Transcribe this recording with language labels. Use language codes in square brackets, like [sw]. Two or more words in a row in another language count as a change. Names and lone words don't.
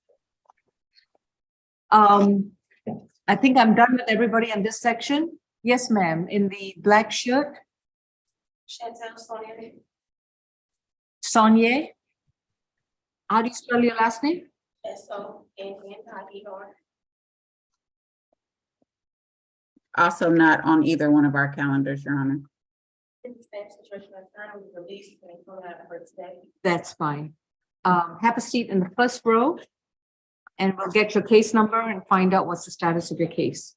[en] I think I'm done with everybody in this section. Yes, ma'am, in the black shirt. Chantel Sonia. Sonia. How do you spell your last name? S-O-N-N-I-E-R. Also not on either one of our calendars, Your Honor. In the same situation, I was released and I out her today. That's fine. Have a seat in the first row. And we'll get your case number and find out what's the status of your case.